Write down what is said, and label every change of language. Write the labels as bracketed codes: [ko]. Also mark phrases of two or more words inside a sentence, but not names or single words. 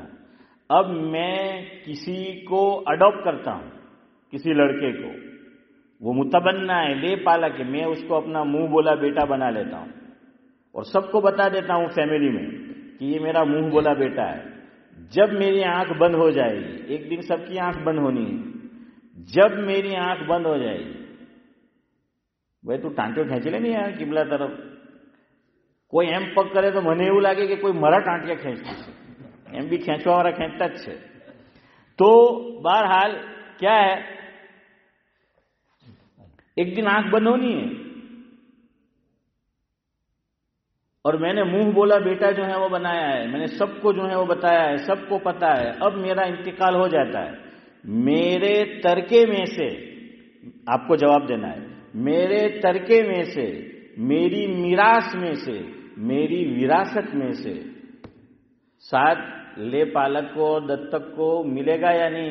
[ur] اب میں کسی کو اڈاپٹ کرتا ہوں، کسی لڑکے کو، وہ متبنہ ہے، لے پالا، کہ میں اس کو اپنا منہ بولا بیٹا بنا لیتا ہوں، اور سب کو بتا دیتا ہوں فیملی میں کہ یہ میرا منہ بولا بیٹا ہے۔ جب میری آنکھ بند ہو جائے گی، ایک دن سب کی آنکھ بند ہونی ہے، جب میری آنکھ بند ہو جائے گی، بھائی تو ٹانٹو کھینچ لے نہیں یار قبلہ طرف، کوئی [gu] એમ પગ કરે તો મને એવું લાગે કે કોઈ મારા ટાંટિયા ખેંચતું છે, એમ બી ખેંચવાવાળા ખેંચતા જ છે। [ur] તો બહરહાલ کیا ہے، ایک دن آنکھ بند ہونی ہے، اور میں نے منہ بولا بیٹا جو ہے وہ بنایا ہے، میں نے سب کو جو ہے وہ بتایا ہے، سب کو پتا ہے۔ اب میرا انتقال ہو جاتا ہے، میرے ترکے میں سے آپ کو جواب دینا ہے، میرے ترکے میں سے، میری میراث میں سے، میری وراثت میں سے ساتھ لے پالک کو اور دتک کو ملے گا یا نہیں؟